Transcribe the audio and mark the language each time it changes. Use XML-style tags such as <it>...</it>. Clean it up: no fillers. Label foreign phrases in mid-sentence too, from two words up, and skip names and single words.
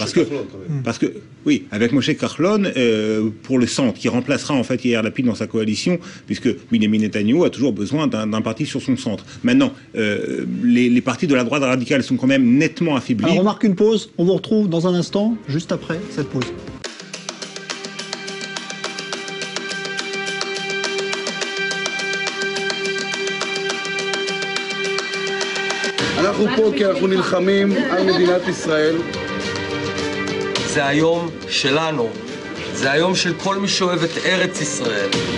<fr>Parce que, oui, avec Moshe Kahlon pour le centre, qui remplacera en fait Yair Lapid dans sa coalition, puisque Benjamin Netanyahou a toujours besoin d'un parti sur son centre. Maintenant, les partis de la droite radicale sont quand même nettement affaiblis. Alors on marque une pause, on vous retrouve dans un instant, juste après cette pause.</fr> <he>אנחנו פה כי אנחנו נלחמים על מדינת ישראל. זה היום שלנו, זה היום של כל מי שאוהב את ארץ ישראל.</he>